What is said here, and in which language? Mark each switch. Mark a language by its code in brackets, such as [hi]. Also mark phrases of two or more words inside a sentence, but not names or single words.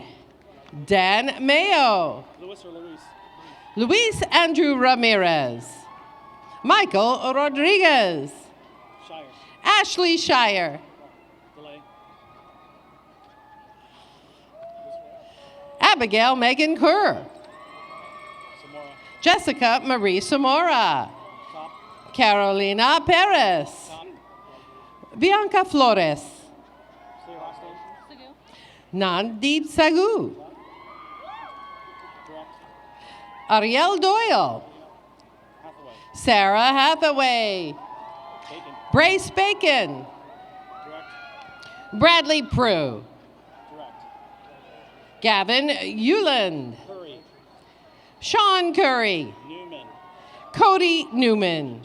[en] Dan Mayo. Luis Andrew Ramirez. Michael Rodriguez. Ashley Shire. Abigail Megan Kerr. Jessica Marie Zamora. Carolina Perez. Bianca Flores. Nandeep Sagu. Ariel Doyle. Sarah Hathaway. Brace Bacon. Bradley Prue. Gavin Euland. Sean Curry. Cody Newman.